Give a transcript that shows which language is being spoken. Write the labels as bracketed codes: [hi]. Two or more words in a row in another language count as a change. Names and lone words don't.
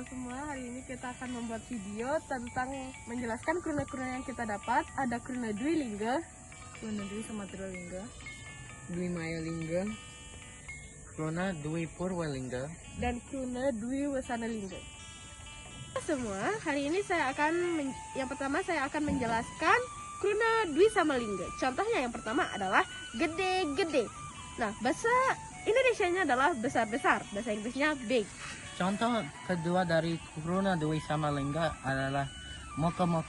[id] semua, hari ini kita akan membuat video tentang menjelaskan kruna-kruna yang kita dapat. Ada kruna Dwi Lingga, kruna Dwi Samatra Lingga, Dwi Maya Lingga, kruna Dwi Purwalingga, dan kruna Dwi Wasana Lingga. Semua, hari ini yang pertama saya akan menjelaskan kruna Dwi sama Lingga. Contohnya yang pertama adalah gede-gede. Nah, bahasa Indonesianya adalah besar-besar, bahasa Inggrisnya big. Contoh kedua dari kruna Dwi sama Lingga adalah moko-moko.